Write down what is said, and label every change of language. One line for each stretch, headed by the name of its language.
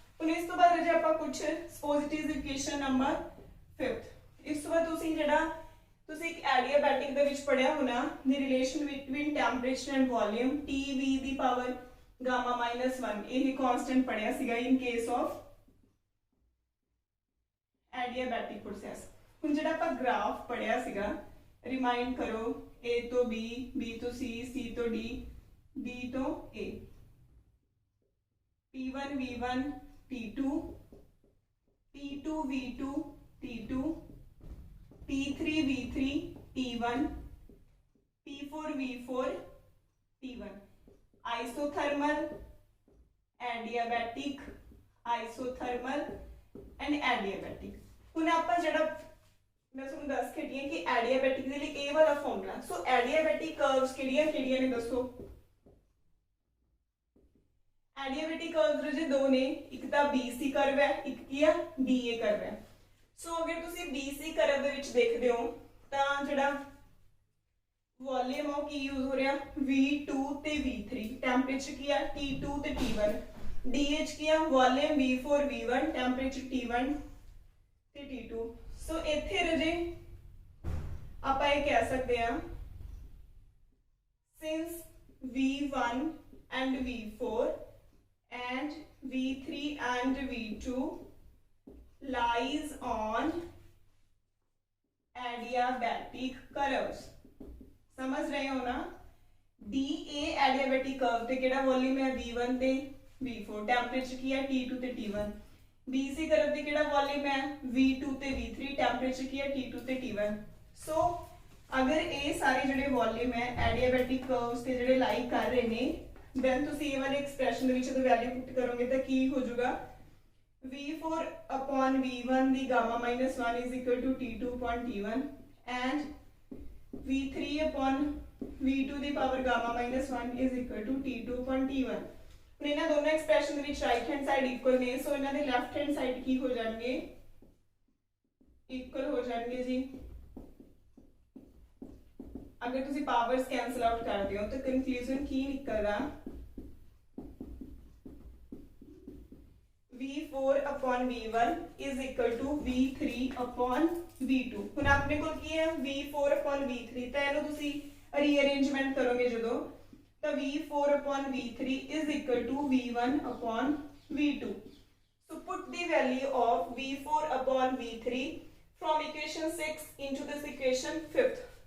Punjabi: ਹੁਣ ਇਸ ਤੋਂ ਬਾਅਦ ਜੇ ਆਪਾਂ ਕੁਝ ਪੋਜ਼ਿਟਿਵ ਇਕੁਏਸ਼ਨ ਨੰਬਰ 5th, ਇਸ ਤੋਂ ਬਾਅਦ ਤੁਸੀਂ ਇੱਕ ਐਡੀਆਬੈਟਿਕ ਦੇ ਵਿੱਚ ਪੜਿਆ ਹੋਣਾ ਦੀ
English: relation between temperature and volume
Punjabi: TV ਦੀ power Gama -1, ਇਹ ਕਾਂਸਟੈਂਟ ਪੜਿਆ ਸੀਗਾ
English: In case of adiabatic process.
Punjabi: ਹੁਣ ਜਿਹੜਾ ਆਪਾਂ ਗ੍ਰਾਫ ਪੜਿਆ ਸੀਗਾ, ਰਿਮਾਈਂਡ ਕਰੋ, A ਤੋਂ B, B ਤੋਂ C, C ਤੋਂ D, D ਤੋਂ A, P1 V1 T2, P2 V2 T2, P3 V3 T1, P4 V4 T1, isothermal, adiabatic, isothermal and adiabatic। ਹੁਣ ਆਪਾਂ ਜਿਹੜਾ मैं ਤੁਹਾਨੂੰ ਦੱਸ ਕੇ ਹਟੀ ਕਿ ਐਡੀਆਬੈਟਿਕ ਦੇ ਲਈ ਇਹ ਵਾਲਾ ਫਾਰਮੂਲਾ। ਸੋ ਐਡੀਆਬੈਟਿਕ ਕਰਵਸ ਕਿਹੜੀਆਂ ਨੇ ਦੱਸੋ? ਐਡੀਆਬੈਟਿਕ ਕਰਵਸ ਜੇ ਦੋ ਨੇ, ਇੱਕ ਤਾਂ BC ਕਰਵ ਹੈ, ਇੱਕ ਕੀ ਆ DA ਕਰਵ ਹੈ। ਸੋ ਅਗਰ ਤੁਸੀਂ BC ਕਰਵ ਦੇ ਵਿੱਚ ਦੇਖਦੇ ਹੋ ਤਾਂ ਜਿਹੜਾ ਵੋਲਿਊਮ ਉਹ ਕੀ ਯੂਜ਼ ਹੋ ਰਿਹਾ V2 ਤੇ V3, ਟੈਂਪਰੇਚਰ ਕੀ ਆ T2 ਤੇ T1, DH ਕੀ ਆ volume V4 V1, temperature T1 ਤੇ T2। ਸੋ ਇੱਥੇ ਰਜੇ ਆਪਾਂ ਇਹ ਕਹਿ ਸਕਦੇ ਹਾਂ
English: since V1 and V4 and V3 and V2 lies on adiabatic curves।
Hindi: समझ रहे हो ना?
Punjabi: DA adiabatic curve ਤੇ ਕਿਹੜਾ ਵੋਲਿਊਮ ਹੈ V1 ਤੇ V4, ਟੈਂਪਰੇਚਰ ਕੀ ਹੈ T2 ਤੇ T1। BC ਕਰਵ ਤੇ ਕਿਹੜਾ ਵੋਲਿਊਮ ਹੈ V2 ਤੇ V3, ਟੈਂਪਰੇਚਰ ਕੀ ਹੈ T2 ਤੇ T1। ਸੋ ਅਗਰ ਇਹ ਸਾਰੇ ਜਿਹੜੇ ਵੋਲਿਊਮ ਹੈ ਐਡੀਆਬੈਟਿਕ ਕਰਵਸ ਤੇ ਜਿਹੜੇ ਲਾਈ ਕਰ ਰਹੇ ਨੇ, ਦੈਨ ਤੁਸੀਂ ਇਹ ਵਾਲੇ ਐਕਸਪ੍ਰੈਸ਼ਨ ਦੇ ਵਿੱਚ ਜਦੋਂ ਵੈਲਿਊ ਪੁੱਟ ਕਰੋਗੇ ਤਾਂ ਕੀ ਹੋ ਜਾਊਗਾ V4 upon V1 ਦੀ Gama -1
English: is equal to T2 upon T1 and V3 upon V2
Punjabi: ਦੀ power Gama -1
English: is equal to T2 upon T1।
Punjabi: ਹੁਣ ਇਹਨਾਂ ਦੋਨੋਂ ਐਕਸਪ੍ਰੈਸ਼ਨ ਦੇ ਵਿੱਚ ਰਾਈਟ ਹੈਂਡ ਸਾਈਡ ਇਕੁਅਲ ਨੇ, ਸੋ ਇਹਨਾਂ ਦੇ ਲੈਫਟ ਹੈਂਡ ਸਾਈਡ ਕੀ ਹੋ ਜਾਣਗੇ ਇਕੁਅਲ ਹੋ ਜਾਣਗੇ ਜੀ।
Hindi: अगर तुसी पावर्स कैंसल आउट करते हो तो कंक्लूजन की निकलदा
English: V4 upon V1 is equal to V3 upon V2।
Punjabi: ਹੁਣ ਆਪਣੇ ਕੋਲ ਕੀ ਹੈ
English: V4 upon V3, ਤਾਂ ਇਹਨੂੰ ਤੁਸੀਂ ਰੀਅਰੇਂਜਮੈਂਟ ਕਰੋਗੇ ਜਦੋਂ ਤਾਂ V4 upon V3 is equal to V1 upon V2। So put the value of V4 upon V3 from equation 6 into this equation 5th।